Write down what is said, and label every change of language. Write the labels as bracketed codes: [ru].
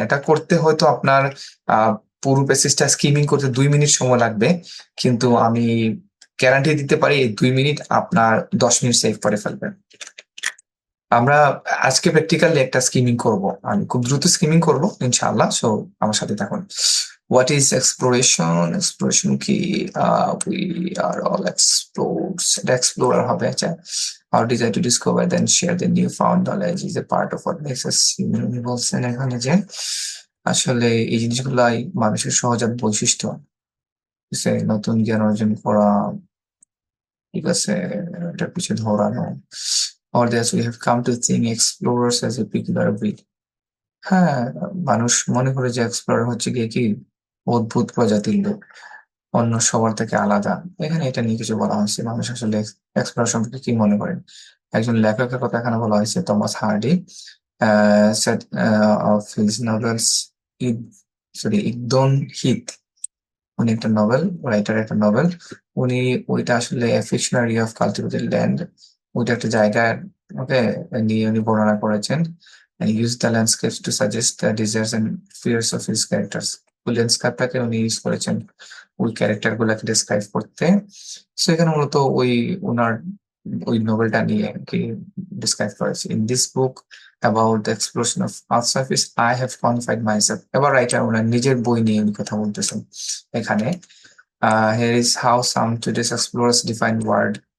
[bn] এটা করতে হয়তো আপনার পুরো প্যাসেজটা স্কিমিং করতে 2 মিনিট সময় লাগবে, কিন্তু আমি গ্যারান্টি দিতে পারি এই 2 মিনিট আপনার 10 মিনিট সেভ করে ফেলবে। আমরা আজকে প্র্যাকটিক্যালি একটা স্কিমিং করব, আমি খুব দ্রুত স্কিমিং করব ইনশাআল্লাহ। সো আমার সাথে থাকুন। [en] What is exploration? [bn] এক্সপ্লোরেশন কি? [en] we are all explorers, [bn] এটা এক্সপ্লোরার হবে। [en] আচ্ছা, our desire to discover then share the new found knowledge is a part of what makes us human। [bn] উনি বলছেন এখানে যে আসলে এই জিনিসগুলাই মানুষের সহজাত বৈশিষ্ট্য, সে নতুন জ্ঞান অর্জন করা, ঠিক আছে, এটার পিছনে ধরানো। [en] or thus we have come to think explorers as a peculiar breed। [bn] হ্যাঁ, মানুষ মনে করে যে এক্সপ্লোরার হচ্ছে গিয়ে কি অদ্ভুত প্রজাতির লোক, অন্য সবার থেকে আলাদা। এখানে এটা নিয়ে কিছু বলা হয়েছে। মানুষ আসলে এক্সপ্লোরার সম্পর্কে কি মনে করেন? একজন লেখকের কথা এখানে বলা হয়েছে, Thomas hardy. [en] said of his novels, [bn] ইগদন Heath, উনি একটা নভেল রাইটার, একটা নভেল। উনি ওইটা আসলে ফিকশনারি অফ কালটিভেটেড ল্যান্ড, ওইটা একটা জায়গায় ওকে নিয়ে উনি বর্ণনা করেছেন। [en] and use the landscapes to suggest the desires and fears of his characters। [bn] ওই ল্যান্ডস্কেপটাকে উনি ইউজ করেছেন ওই ক্যারেক্টার গুলাকে ডিসক্রাইব করতে। সো এখানে মূলত ওনার ওই নোবেলটা নিয়ে কি ডিসক্রাইব করেছে। [en] In this book about the exploration of Earth's surface, I have confined myself। [bn] এবার রাইটার ওনার নিজের বই নিয়ে উনি কথা বলতেছেন এখানে। [en] here is how some today's explorers define word।